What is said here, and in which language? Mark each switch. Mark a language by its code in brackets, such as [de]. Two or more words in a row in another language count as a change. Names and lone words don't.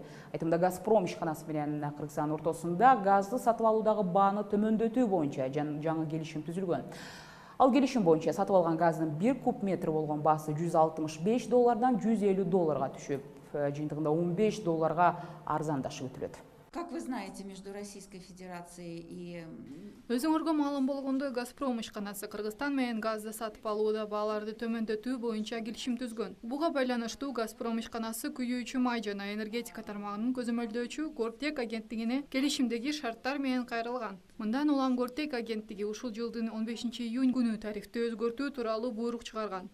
[ky] Айтымда Газпром ишканасы менен Кыргызстан ортосунда газды сатып алуудагы бааны төмөндөтүү боюнча жаңы келишим түзүлгөн. Ал келишим боюнча сатып алган газдын 1 куб метр болгон баасы $165 $150 түшүп, жыйынтыгында $15 арзандашып өтүлөт. [ru] Как вы знаете, между Российской Федерацией и... [ky] Өзүңөргө маалым болгондой, Газпром ишканасы Кыргызстан менен газды сатып алууда бааларды төмөндөтүү боюнча келишим түзгөн. Буга байланыштуу Газпром ишканасы күйүүчү май жана энергетика тармагынын көзөмөлдөөчү Гортек агенттигине келишимдеги шарттар менен кайрылган. Мындан улам Гортек агенттиги ушул жылдын 15 июнь күнү тарифти өзгөртүү тууралуу буйрук чыгарган.